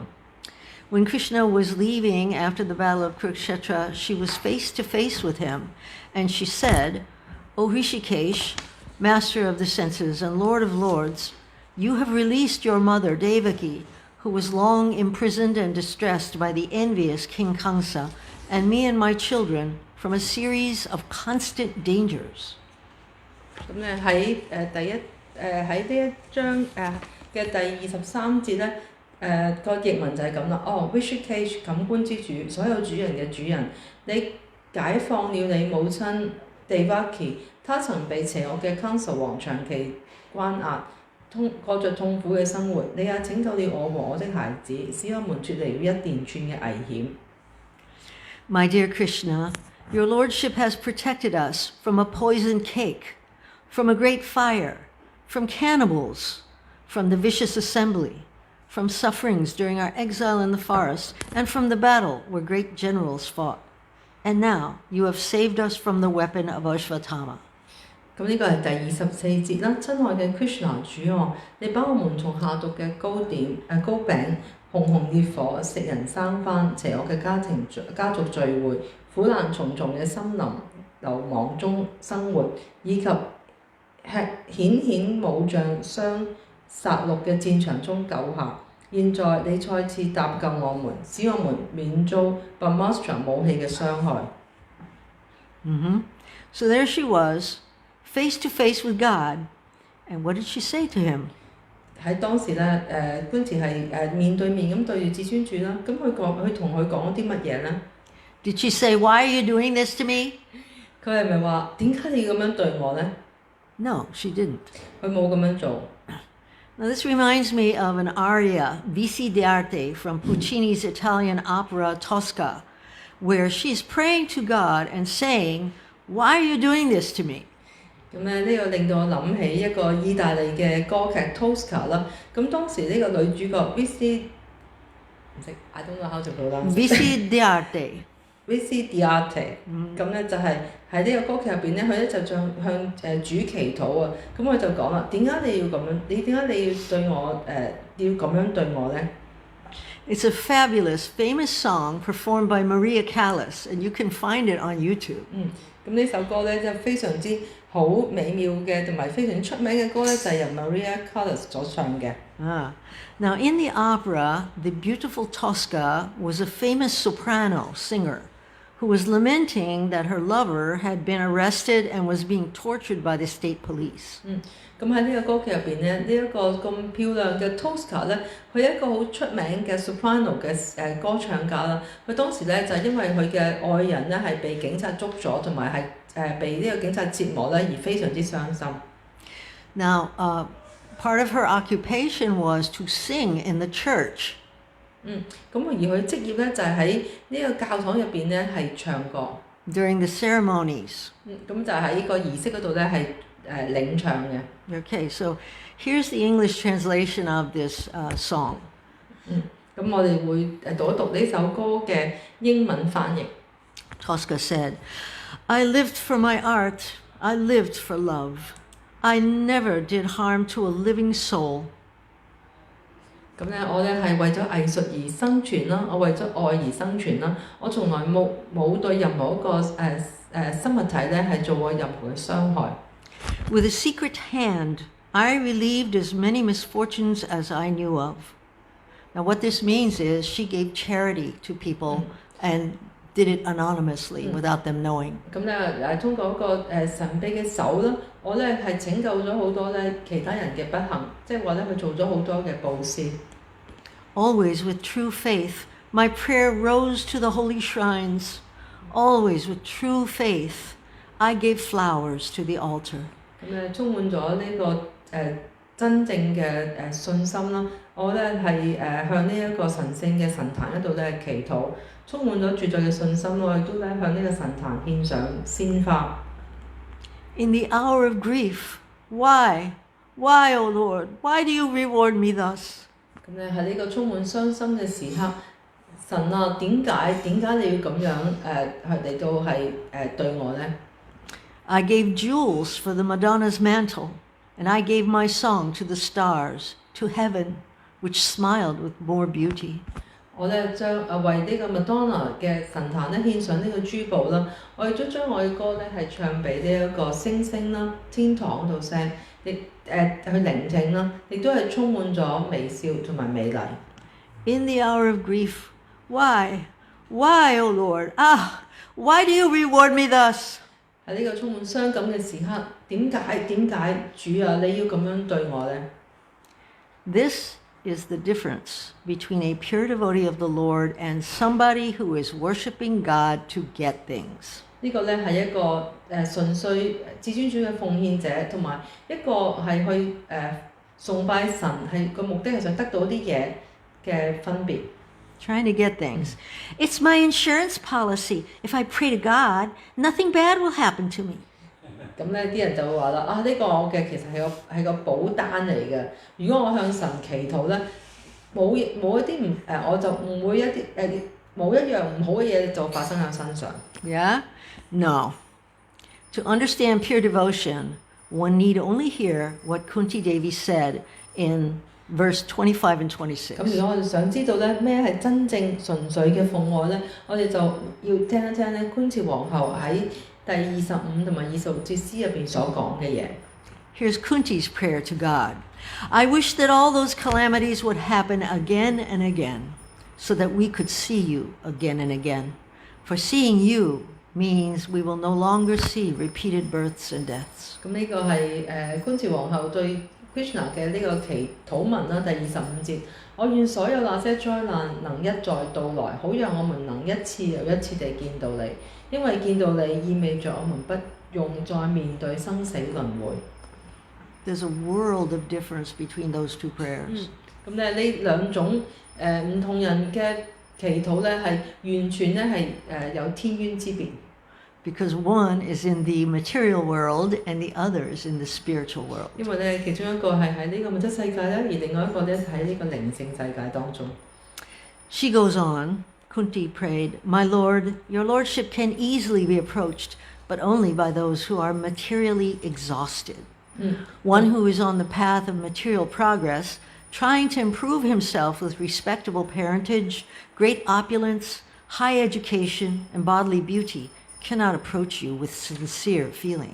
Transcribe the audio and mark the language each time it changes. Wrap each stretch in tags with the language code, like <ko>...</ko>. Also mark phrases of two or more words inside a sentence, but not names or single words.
<en>When Krishna was leaving after the battle of Kurukshetra, she was face to face with him, and she said, "O Rishikesh, master of the senses and lord of lords, you have released your mother Devaki, who was long imprisoned and distressed by the envious King Kamsa, and me and my children from a series of constant dangers."</en> <yue>咁咧喺呢一章嘅第23節咧，個譯文就係咁啦。Rishikesh 感官之主，所有主人嘅主人，你解放了你母親 Devaki， 她曾被邪惡嘅 Kamsa 王長期關壓，過着痛苦嘅生活。你也拯救了我和我的孩子，使我們脱離了一連串嘅危險。</yue> <en>My dear Krishna, your lordship has protected us from a poisoned cake, from a great fire, from cannibals, from the vicious assembly, from sufferings during our exile in the forest, and from the battle where great generals fought. And now you have saved us from the weapon of Ashvatthama.</en> <yue>咁呢個係第24節啦，親愛嘅 Krishna 主啊，你把我們從下毒嘅糕餅、熊熊烈火、食人生番、邪惡嘅家族聚會、苦難重重嘅森林流亡中生活，以及顯武將相殺戮嘅戰場中救下。現在你再次搭救我們，使我們免遭 Brahmastra 武器嘅傷害。</yue> <en>So there she was, face to face with God, and what did she say to him?</en> <yue>喺當時咧，官慈係面對面咁對住至尊主啦。咁佢同佢講啲乜嘢咧 ？</yue> <en>Did she say, "Why are you doing this to me?"</en> <yue>佢係咪話點解你要咁樣對我咧</yue> <en>No, she didn't.</en> <yue>佢冇咁樣做。</yue> <en>Now, this reminds me of an aria, Vici d'arte, from Puccini's Italian opera Tosca, where she's praying to God and saying, "Why are you doing this to me?"</en> <yue>咁咧呢個令到我諗起一個意大利嘅歌劇 Tosca 啦。咁當時呢個女主角 Vici 唔識 ，</yue> <en>I don't know how to pronounce。</en> <yue>Vici d'arte。Vici d'arte。咁咧就係喺呢個歌劇入邊咧，佢咧就向主祈禱啊。咁佢就講啦，點解你要咁樣？你點解你要對我要咁樣對我咧？</yue> <en>It's a fabulous, famous song performed by Maria Callas, and you can find it on YouTube.</en> <yue>咁呢首歌咧就非常之好美妙嘅，同埋非常出名嘅歌咧，就係由 Maria Callas 所唱嘅。</yue> <en>Now, in the opera, the beautiful Tosca was a famous soprano singer who was lamenting that her lover had been arrested and was being tortured by the state police.</en> <yue>咁喺呢個歌劇入邊咧，呢一個咁漂亮嘅 Tosca 咧，佢係一個好出名嘅 soprano 嘅歌唱家啦。佢當時咧就係因為佢嘅愛人咧係被警察捉咗，同埋係被呢個警察折磨咧，而非常之傷心。</yue> <en>Now, part of her occupation was to sing in the church.</en> <yue>咁而佢職業咧就係喺呢個教堂入邊咧係唱歌。</yue> <en>During the ceremonies.</en> <yue>咁就喺呢個儀式嗰度咧係領唱嘅。</yue> <en>Okay, so here's the English translation of this song.</en> <yue>咁我哋會讀一讀呢首歌嘅英文翻譯。</yue> <en>Tosca said, "I lived for my art, I lived for love. I never did harm to a living soul."</en> <yue>咁咧，我咧係為咗藝術而生存啦，我為咗愛而生存啦，我從來冇對任何一個生物體咧係做過任何嘅傷害。</yue> <en>With a secret hand, I relieved as many misfortunes as I knew of. Now, what this means is she gave charity to people and did it anonymously without them knowing.</en> <yue>咁咧通過一個神秘嘅手啦，我咧係拯救咗好多咧其他人嘅不幸，即係話咧佢做咗好多嘅布施。</yue> <en>Always with true faith, my prayer rose to the holy shrines. Always with true faith, I gave flowers to the altar.</en> <yue>咁咧充滿咗呢個真正嘅信心啦，我咧係向呢一個神聖嘅神壇嗰度咧祈禱，充滿咗絕對嘅信心，我亦都咧向呢個神壇獻上鮮花。</yue> <en>In the hour of grief, why, O Lord, why do you reward me thus?</en> <yue>咁咧喺呢個充滿傷心嘅時刻，神啊，點解你要咁樣嚟到係對我咧？</yue> <en>I gave jewels for the Madonna's mantle, and I gave my song to the stars, to heaven, which smiled with more beauty.</en> <yue>我咧將為呢個 Madonna 嘅神壇咧獻上呢個珠寶啦，我亦都將我嘅歌咧係唱俾呢一個星星啦、天堂度聲，亦去聆聽啦，亦都係充滿咗微笑同埋美麗。</yue> <en>In the hour of grief, why, O Lord, why do you reward me thus?</en> <yue>喺呢個充滿傷感嘅時刻，點解主啊，你要咁樣對我咧</yue> <en>？This is the difference between a pure devotee of the Lord and somebody who is worshiping God to get things.</en> <yue>呢個咧係一個純粹至尊主嘅奉獻者，同埋一個係去崇拜神，係個目的係想得到啲嘢嘅分別。</yue> <en>Trying to get things. It's my insurance policy. If I pray to God, nothing bad will happen to me.</en> <yue>咁咧啲人就會話啦，呢個我嘅其實係個保單嚟嘅。如果我向神祈禱咧，冇一啲我就唔會冇一樣唔好嘅嘢就發生喺我身上。</yue> <en>Yeah? No. To understand pure devotion, one need only hear what Kunti Devi said in verse 25 and 26.</en> <yue>咁如果我哋想知道咧咩係真正純粹嘅奉愛咧，我哋就要聽一聽咧觀節皇后喺第25同埋26節詩入邊所講嘅嘢。</yue> <en>Here's Kunti's prayer to God. I wish that all those calamities would happen again and again, so that we could see you again and again. For seeing you means we will no longer see repeated births and deaths.</en> <yue>咁呢個係觀節皇后對 Krishna 嘅呢個禱文啦，第25節，我願所有那些災難能一再到來，好讓我們能一次又一次地見到你，因為見到你意味着我們不用再面對生死輪迴。</yue> <en>There's a world of difference between those two prayers.</en> <yue>咁咧呢兩種唔同人嘅祈禱咧係完全咧係有天淵之別。</yue> <en>Because one is in the material world and the other is in the spiritual world.</en> <yue>因為咧其中一個係喺呢個物質世界咧，而另外一個咧喺呢個靈性世界當中。</yue> <en>She goes on, Kunti prayed, "My Lord, your lordship can easily be approached, but only by those who are materially exhausted. One who is on the path of material progress, trying to improve himself with respectable parentage, great opulence, high education, and bodily beauty, cannot approach you with sincere feeling."</en>